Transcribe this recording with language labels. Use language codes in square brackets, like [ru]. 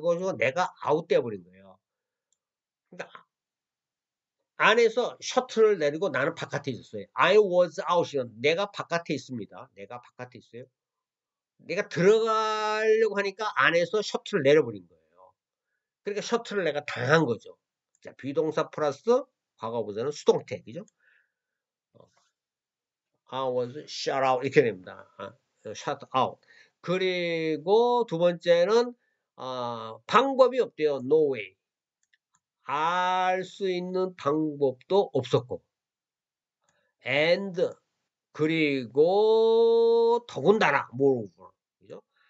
[ko] 그래서 내가 아웃돼 버린 거예요. 그러니까 안에서 셔틀을 내리고 나는 바깥에 있었어요. [en] I was out [ko] 이요. 내가 바깥에 있습니다. 내가 바깥에 있어요. 내가 들어가려고 하니까 안에서 셔틀을 내려버린 거예요. 그러니까 셔틀을 내가 당한 거죠. 자, 비동사 플러스 과거보다는 수동태, 그죠? [en] I was shut out [ko] 이렇게 됩니다. [en] shut out. [ko] 그리고 두 번째는 방법이 없대요. [en] No way. [ko] 알 수 있는 방법도 없었고. And 그리고 더군다나 moreover. 그죠?